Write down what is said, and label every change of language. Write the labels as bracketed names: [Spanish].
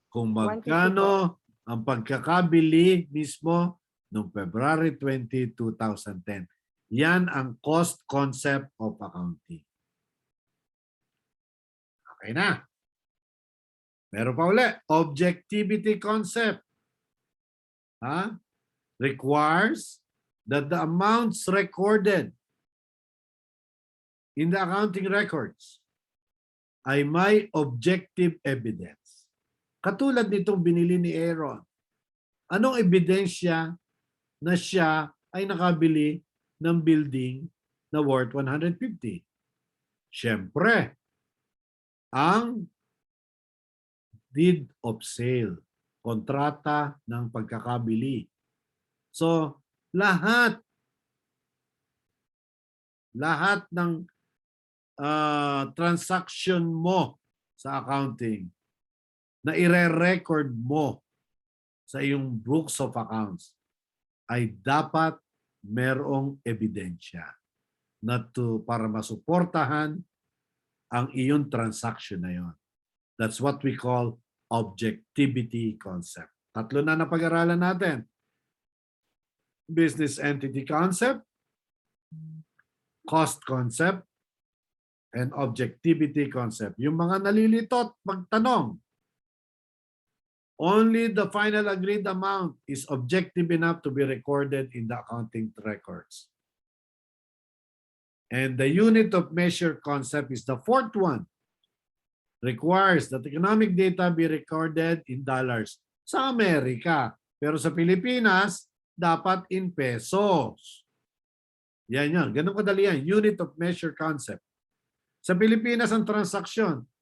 [Filipino] Kung magkano ang pagkakabili mismo noong February 20, 2010. Yan ang cost concept of accounting. Okay na. Meron pa uli. Objectivity concept. [English] Requires that the amounts recorded in the accounting records [Filipino] ay may [English] objective evidence. [Filipino] Katulad nitong binili ni Aaron. Anong ebidensya na siya ay nakabili ng building na worth 150? Siyempre, ang deed of sale, kontrata ng pagkakabili. So, lahat ng transaction mo sa accounting na ire-record mo sa iyong books of accounts ay dapat merong ebidensya para masuportahan ang iyong transaction na yon. [English] That's what we call objectivity concept. [Filipino] Tatlo na napag-aralan natin. Business entity concept, cost concept, and objectivity concept. Yung mga nalilitot, magtanong. [English] Only the final agreed amount is objective enough to be recorded in the accounting records. And the unit of measure concept is the fourth one. Requires that economic data be recorded in dollars [Filipino] sa Amerika. Pero sa Pilipinas, dapat in pesos. Yan yan. Ganun kadali yan. [English] Unit of measure concept. [Filipino] Sa Pilipinas ang transaksyon.